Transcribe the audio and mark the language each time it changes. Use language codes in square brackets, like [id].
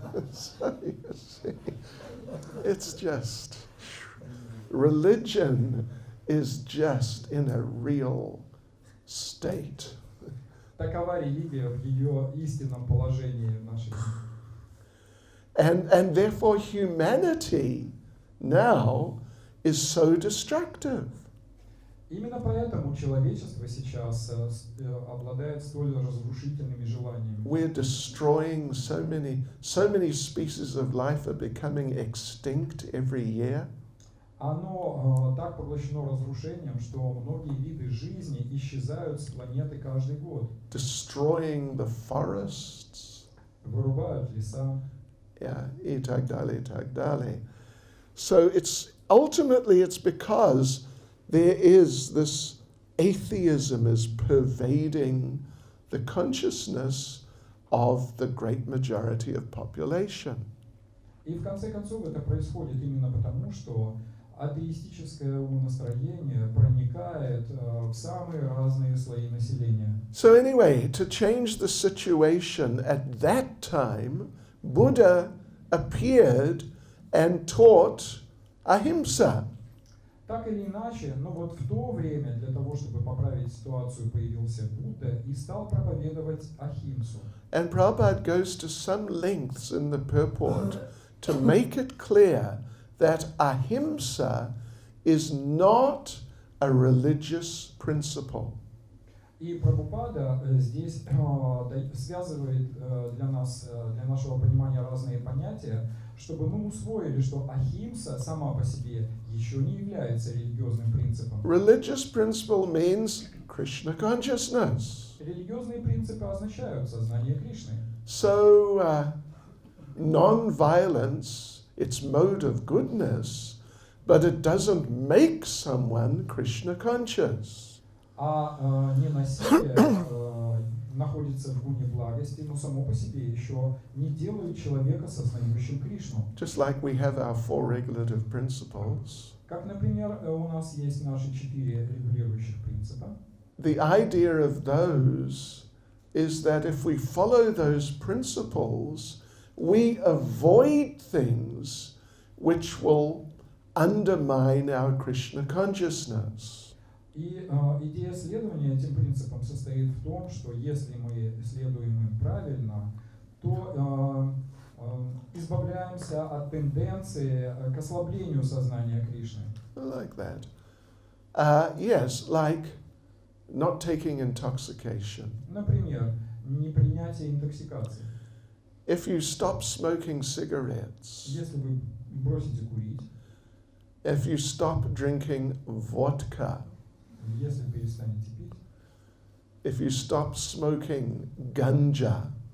[en] So you see, it's just, religion is just in a real state. [ru] Такова религия в ее истинном положении в нашей жизни. [en] And therefore humanity now is so destructive. [ru] Именно поэтому человечество сейчас обладает столь разрушительными желаниями. [en] We're destroying so many species of life are becoming extinct every year. [ru] Оно так поглощено разрушением, что многие виды жизни исчезают с планеты каждый год. [en] Destroying the forests. [ru] Вырубают леса. Yeah, и так далее. [en] So it's ultimately it's because there is this atheism is pervading the consciousness of the great majority of population. [ru] И в конце концов это происходит именно потому, что атеистическое умонастроение проникает в самые разные слои населения. [en] So anyway, to change the situation at that time, Buddha appeared and taught ahimsa. [ru] Так или иначе, но вот в то время для того, чтобы поправить ситуацию, появился Будда и стал проповедовать ахимсу. [en] And Prabhupada goes to some lengths in the purport to make it clear that ahimsa is not a religious principle. [ru] И Прабхупада здесь связывает для нас, для нашего понимания разные понятия, чтобы мы усвоили, что ахимса сама по себе еще не является религиозным принципом. [en] Religious principle means Krishna consciousness. [ru] Религиозные принципы означают сознание Кришны. [en] So non-violence, it's mode of goodness, but it doesn't make someone Krishna conscious. [ru] А ненасилие находится в гуне благости, но само по себе еще не делает человека сознающим Кришну. [en] Just like we have our four regulative principles. [ru] Как, например, у нас есть наши 4 регулирующих принципа. [en] The idea of those is that if we follow those principles, we avoid things which will undermine our Krishna consciousness. [ru] И идея следования этим принципам состоит в том, что если мы следуем им правильно, то избавляемся от тенденции к ослаблению сознания Кришны. [en] Like that. Yes, like not taking intoxication. [ru] Например, непринятие интоксикации. [en] If you stop smoking cigarettes, [ru] Если вы бросите курить, [en] if you stop drinking vodka, [ru] если перестанете пить, [en] if you stop smoking ganja,